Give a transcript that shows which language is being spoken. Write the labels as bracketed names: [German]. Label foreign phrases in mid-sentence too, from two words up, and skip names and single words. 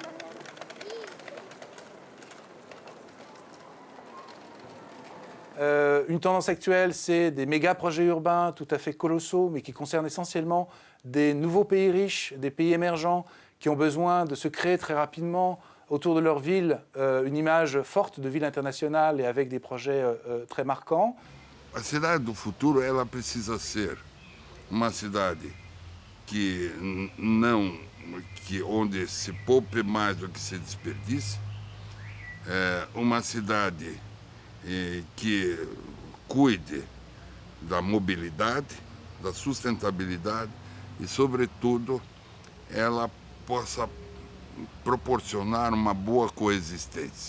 [French] Une tendance actuelle, c'est des méga-projets urbains tout à fait colossaux, mais qui concernent essentiellement des nouveaux pays riches, des pays émergents, qui ont besoin de se créer très rapidement autour de leur ville une image forte de ville internationale et avec des projets très marquants. [Portuguese] A cidade do futuro, ela precisa ser uma cidade onde se poupe mais do que se desperdice, uma cidade que cuide da mobilidade, da sustentabilidade e, sobretudo, ela possa proporcionar uma boa coexistência.